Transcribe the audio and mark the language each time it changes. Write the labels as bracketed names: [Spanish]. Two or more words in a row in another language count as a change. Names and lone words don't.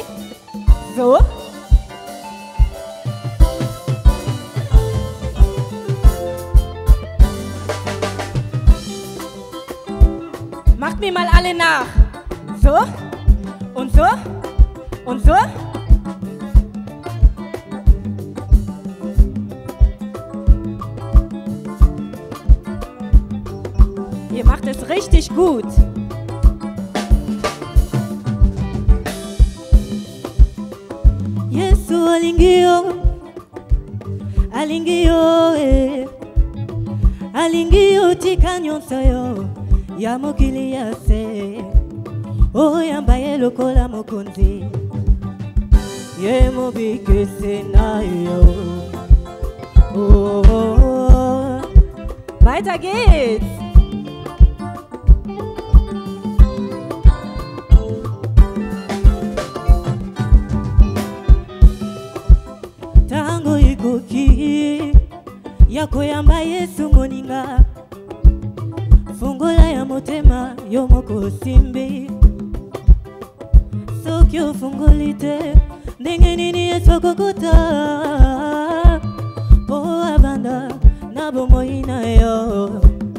[German] So. Macht mir mal alle nach. So. Und so. Und so. Ihr macht es richtig gut. [Lingala] Yesu alingio tika nyonso yo ya mokili ya se oyamba ye lokola mokonzi ye mobikisi na yo. [German] Weiter geht's. [Lingala] Tango ikoki ya koyamba Yesu moninga fungola ya motema yo moko simbi soki ofungoli te ndenge nini Yesu akokota po abanda na bomoi na yo.